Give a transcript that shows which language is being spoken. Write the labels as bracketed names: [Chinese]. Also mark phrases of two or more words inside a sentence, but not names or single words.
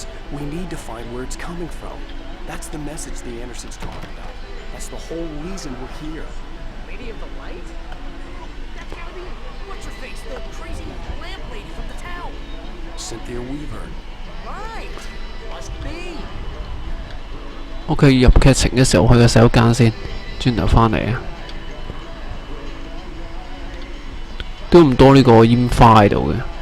[English] We need to find where it's coming from. That's the message the Andersons talking about. That's the whole reason we're here. Lady of the Light? That's gotta be what's her face, the crazy lamp lady from the town. Cynthia Weaver. Right. Must be. [Cantonese] OK， 入劇情嘅時候去個洗手間先，轉頭翻嚟啊。都唔多呢個煙花喺度嘅。